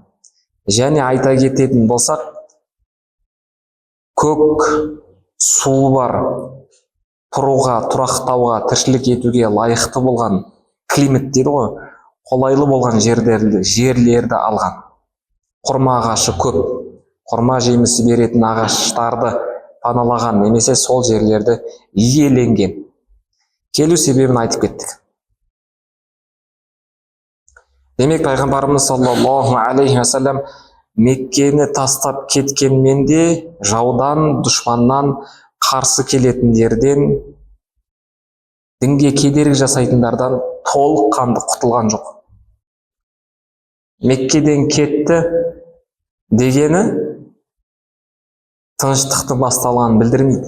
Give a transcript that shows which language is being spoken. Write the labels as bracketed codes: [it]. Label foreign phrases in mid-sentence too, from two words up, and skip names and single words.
[kk] Және айта кететін болсақ, көк су бар, тұруға, тұрақтауға, тіршілік етуге лайықты болған климат дейді ғой, қолайлы болған жерлерді алған. Құрма ағашы көп, құрма жемісі беретін ағаштарды паналаған, немесе сол жерлерді иеленген. Келу себебін айтып кеттік. Демек, пайғамбарымыз [ar] صلى الله عليه وسلم [kk] Меккені тастап кеткенмен де жаудан, дұшпаннан, қарсы келетіндерден, дінге кедергі жасайтындардан толыққанды құтылған жоқ. Меккеден кетті дегені тыныштықтың басталғанын білдірмейді.